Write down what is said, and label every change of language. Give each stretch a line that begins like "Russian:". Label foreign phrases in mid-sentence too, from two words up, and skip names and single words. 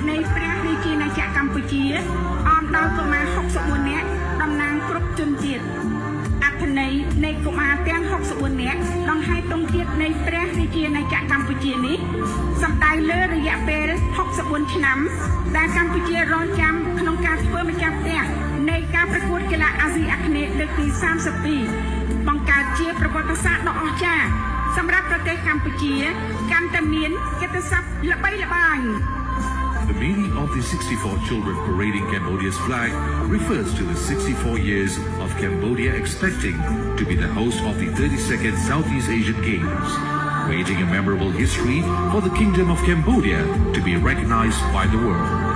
Khmer: នៃព្រះរាជាណាចក្រកម្ពុជាអមដោយកុមារ64នាក់តំណាងគ្រប់ជនជាតិអត្ថន័យនៃកុមារទាំង64នាក់ដង្ហែទង់ជាតិនៃព្រះរាជាណាចក្រកម្ពុជានេះសំដៅលើរយៈពេល64ឆ្នាំដែលកម្ពុជារងចាំក្នុងការធ្វើម្ចាស់ផ្ទះនៃការប្រកួតកីឡាអាស៊ីអាគ្នេយ៍លើកទី32បង្កើតជាប្រវត្តិសាស្ត្រដ៏អស្ចារ្យសម្រាប់ប្រទេសកម្ពុជាកាន់តែមានកិត្តិស័ព្ទល្បីល្បាញ
English: The meaning of the 64 children parading Cambodia's flag refers to the 64 years of Cambodia expecting to be the host of the 32nd Southeast Asian Games, creating a memorable history for the Kingdom of Cambodia to be recognized by the world.